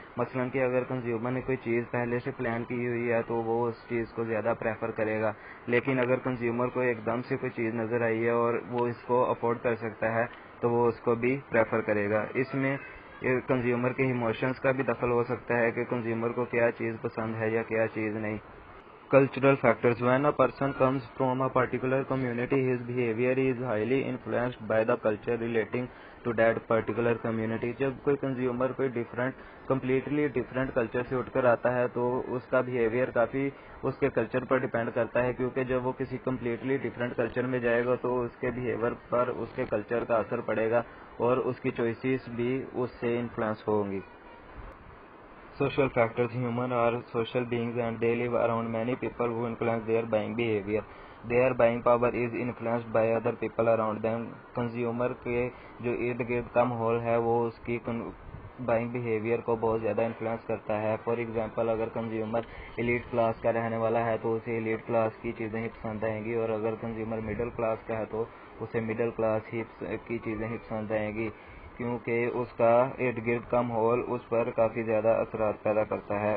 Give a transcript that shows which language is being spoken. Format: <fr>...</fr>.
<ur>مثلاً کہ اگر کنزیومر نے کوئی چیز پہلے سے پلان کی ہوئی ہے تو وہ اس چیز کو زیادہ پریفر کرے گا, لیکن اگر کنزیومر کو ایک دم سے کوئی چیز نظر آئی ہے اور وہ اس کو افورڈ کر سکتا ہے تو وہ اس کو بھی پریفر کرے گا. اس میں کنزیومر کے ایموشنز کا بھی دخل ہو سکتا ہے کہ کنزیومر کو کیا چیز پسند ہے یا کیا چیز نہیں.</ur> <en>Cultural factors. When a person comes from a particular community, his behavior is highly influenced by the culture relating to that particular community.</en> <ur>جب کوئی کنزیومر کوئی کمپلیٹلی ڈفرینٹ کلچر سے اٹھ کر آتا ہے تو اس کا بیہیویئر کافی اس کے کلچر پر ڈپینڈ کرتا ہے, کیونکہ جب وہ کسی کمپلیٹلی ڈفرینٹ کلچر میں جائے گا تو اس کے بیہیویئر پر اس کے کلچر کا اثر پڑے گا اور اس کی چوائسیز بھی اس سے انفلوئنس ہوں گی.</ur> <en>Social factors. Humans are social beings and they live around many people who influence their buying behavior. Their buying power is influenced by other people around them.</en> <ur>Consumer کے جو ارد گرد کا ماحول ہے وہ اس کی بائنگ بیہیویئر کو بہت زیادہ انفلوئنس کرتا ہے. فار ایگزامپل, اگر کنزیومر ایلیٹ کلاس کا رہنے والا ہے تو اسے ایلیٹ کلاس کی چیزیں ہی پسند آئیں گی, اور اگر کنزیومر مڈل کلاس کا ہے تو اسے مڈل کلاس کی چیزیں ہی پسند آئیں گی, کیونکہ اس کا ارد گرد کا ماحول اس پر کافی زیادہ اثرات پیدا کرتا ہے.</ur>